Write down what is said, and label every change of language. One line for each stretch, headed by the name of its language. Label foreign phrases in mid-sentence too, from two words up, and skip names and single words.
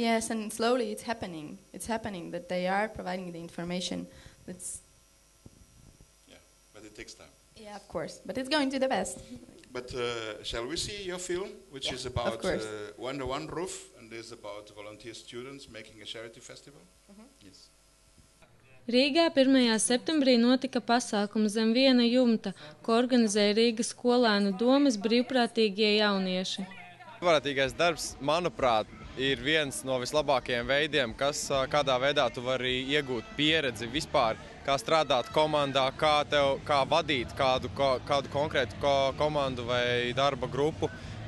English: Yes, and slowly it's happening. It's happening that they are providing the information. Yeah, but it takes time. Yeah, of course, but it's going to the best. But shall we see your film, which is about Under One Roof, and is about volunteer students making a charity festival? Yes.
Latvian: Rīgā 1. septembrī notika pasākums zem viena jumta, ko organizēja Rīgas skolēnu domes brīvprātīgie jaunieši. Brīvprātīgais darbs, manuprāt, ir viens no vislabākajiem veidiem, kādā veidā tu vari iegūt pieredzi vispār, kā strādāt komandā, kā vadīt kādu konkrētu komandu vai darba grupu.